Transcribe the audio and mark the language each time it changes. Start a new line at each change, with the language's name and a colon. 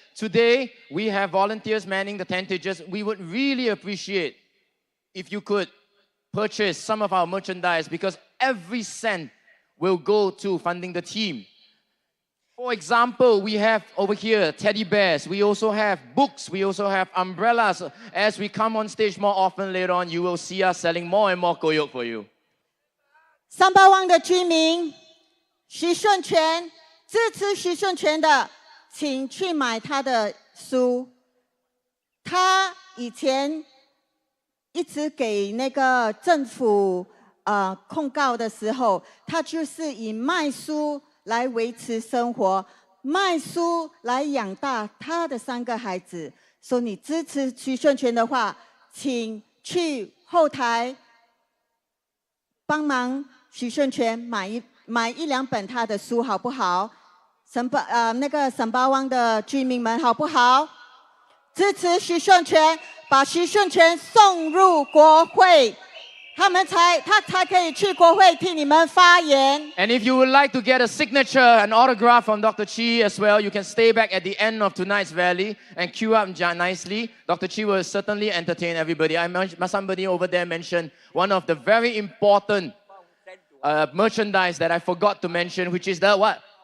English: Today, we have volunteers manning the tentages. We would really appreciate if you could purchase some of our merchandise because every cent will go to funding the team. For example, we have over here teddy bears. We also have books. We also have umbrellas. As we come on stage more often later on, you will see us selling more and more koyok for you.
Chinese: 381湾的居民，徐顺全，支持徐顺全的，请去买他的书。他以前一直给那个政府控告的时候，他就是以卖书来维持生活，卖书来养大他的3个孩子。说你支持徐顺全的话，请去后台帮忙徐顺全买一两本他的书，好不好？那个沈巴湾的居民们，好不好？支持徐顺全，把徐顺全送入国会。他才可以去国会替你们发言。
English: And if you would like to get a signature, an autograph from Dr. Chi as well, you can stay back at the end of tonight's rally and queue up nicely. Dr. Chi will certainly entertain everybody. Somebody over there mentioned one of the very important merchandise that I forgot to mention, which is the what?